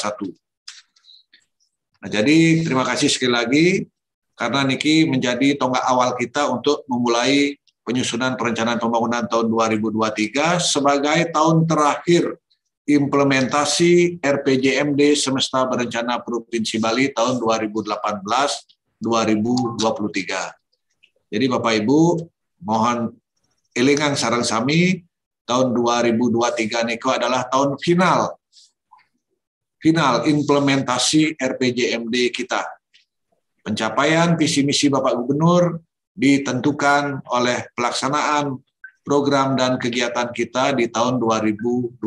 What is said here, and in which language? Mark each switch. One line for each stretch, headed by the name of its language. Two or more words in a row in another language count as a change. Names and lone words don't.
Indonesian: Nah, jadi terima kasih sekali lagi, karena niki menjadi tonggak awal kita untuk memulai penyusunan perencanaan pembangunan tahun 2023 sebagai tahun terakhir implementasi RPJMD Semesta Berencana Provinsi Bali tahun 2018-2023. Jadi Bapak Ibu, mohon
Balinese: elingan sareng sami,
Indonesian: tahun 2023 niko adalah tahun final implementasi RPJMD kita. Pencapaian visi misi Bapak Gubernur ditentukan oleh pelaksanaan program dan kegiatan kita di tahun 2023.